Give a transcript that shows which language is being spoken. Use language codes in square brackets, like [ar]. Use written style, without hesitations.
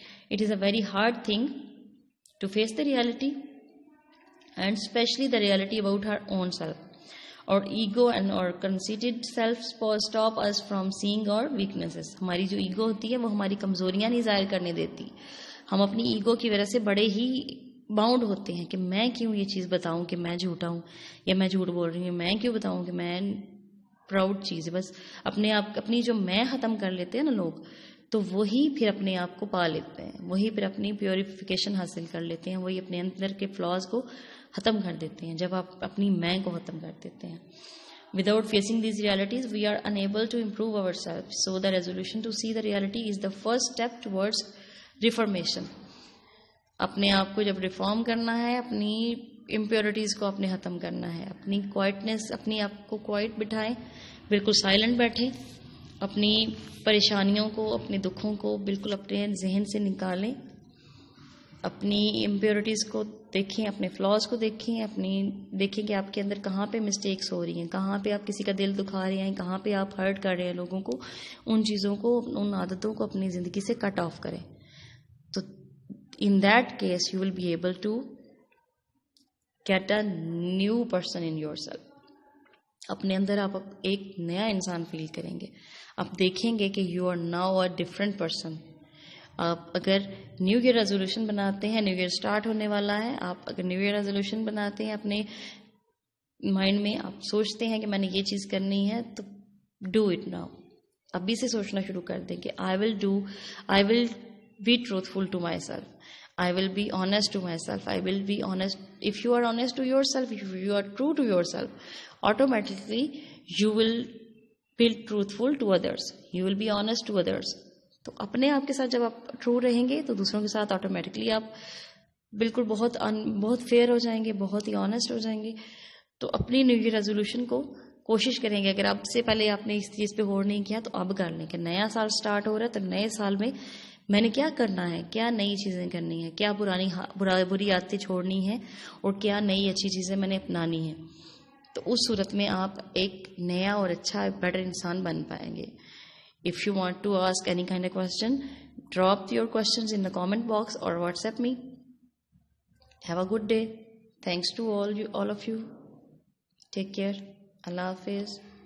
[en] It is a very hard thing to face the reality and especially the reality about her own self. Our ego and our conceited self stop us from saying our weaknesses. [ur] ہماری جو ego ہوتی ہے وہ ہماری کمزوریاں نہیں ظاہر کرنے دیتی. ہم اپنی ایگو کی وجہ سے بڑے ہی باؤنڈ ہوتے ہیں کہ میں کیوں یہ چیز بتاؤں کہ میں جھوٹا ہوں یا میں جھوٹ بول رہی ہوں, میں کیوں بتاؤں کہ میں پراؤڈ چیز ہے. بس اپنے آپ اپنی جو میں ختم کر لیتے ہیں نا لوگ, تو وہی پھر اپنے آپ کو پا لیتے ہیں, وہی پھر اپنی پیوریفیکیشن حاصل کر لیتے ہیں, وہی اپنے اندر کے فلاز کو ختم کر دیتے ہیں جب آپ اپنی میں کو ختم کر دیتے ہیں. [en] Without facing these realities, we are unable to improve ourselves. So the resolution to see the reality is the first step towards reformation. [ur] اپنے آپ کو جب ریفارم کرنا ہے, اپنی امپیورٹیز کو اپنے ختم کرنا ہے, اپنی کوائٹنس, اپنی آپ کو کوائٹ بٹھائیں, بالکل سائلنٹ بیٹھیں, اپنی پریشانیوں کو, اپنے دکھوں کو بالکل اپنے ذہن سے نکالیں, اپنی امپیورٹیز کو دیکھیں, اپنے فلاز کو دیکھیں کہ آپ کے اندر کہاں پہ مسٹیکس ہو رہی ہیں, کہاں پہ آپ کسی کا دل دکھا رہے ہیں, کہاں پہ آپ ہرٹ کر رہے ہیں لوگوں کو. ان چیزوں کو, ان عادتوں کو اپنی زندگی سے کٹ آف کریں. [en] تو in that case you will be able to get a new person in yourself. [ur] اپنے اندر آپ ایک نیا انسان فیل کریں گے. آپ دیکھیں گے کہ [en] you are now a different person. [ur] آپ اگر نیو ایئر ریزولوشن بناتے ہیں, نیو ایئر اسٹارٹ ہونے والا ہے, آپ اگر نیو ایئر ریزولوشن بناتے ہیں اپنے مائنڈ میں, آپ سوچتے ہیں کہ میں نے یہ چیز کرنی ہے, تو [en] Do it now. [ur] ابھی سے سوچنا شروع کر دیں کہ [en] I will be truthful to myself, I will be honest to myself, I will be honest. If you are honest to yourself, if you are true to yourself, automatically you will be truthful to others, you will be honest to others. [ur] تو اپنے آپ کے ساتھ جب آپ true رہیں گے تو دوسروں کے ساتھ آٹومیٹکلی آپ بالکل بہت فیئر ہو جائیں گے, بہت ہی آنیسٹ ہو جائیں گے. تو اپنی نیو ایئر ریزولوشن کو کوشش کریں گے, اگر اب سے پہلے آپ نے اس چیز پہ غور نہیں کیا تو اب کر لیں کہ نیا سال سٹارٹ ہو رہا ہے, تو نئے سال میں میں نے کیا کرنا ہے, کیا نئی چیزیں کرنی ہیں, کیا بری عادتیں چھوڑنی ہیں, اور کیا نئی اچھی چیزیں میں نے اپنانی ہیں. تو اس صورت میں آپ ایک نیا اور اچھا بیٹر انسان بن پائیں گے. [en] If you want to ask any kind of question, drop your questions in the comment box or WhatsApp me. Have a good day. Thanks to all of you. Take care. Allah Hafiz.